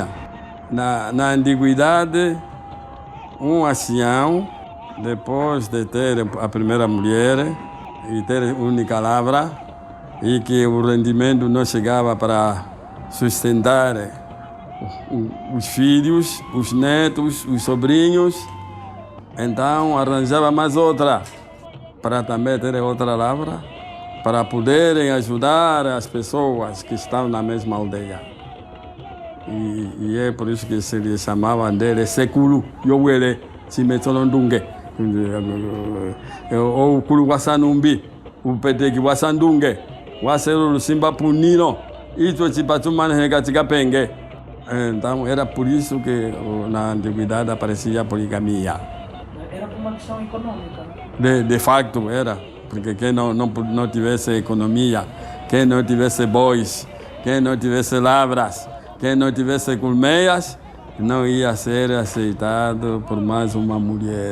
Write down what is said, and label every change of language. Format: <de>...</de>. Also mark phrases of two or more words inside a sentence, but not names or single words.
<pt>Na antiguidade, um ancião, depois de ter a primeira mulher e ter única lavra, e que o rendimento não chegava para sustentar os filhos, os netos, os sobrinhos, então arranjava mais outra, para também ter outra lavra, para poderem ajudar as pessoas que estão na mesma aldeia. E é por isso que se lhe chamavam dele Sekulu Yowele Chimetsolondungue, ou Kulu Wasanumbi, o Peteki Wasandungue, Waseru Simba Punino, isso Chipatumane Hegatigapengue. Então era por isso que na antiguidade aparecia a poligamia. Era por uma questão econômica? De facto era, porque quem não tivesse economia, quem não tivesse bois, quem não tivesse lavras, quem não tivesse colmeias, não ia ser aceitado por mais uma mulher.</pt>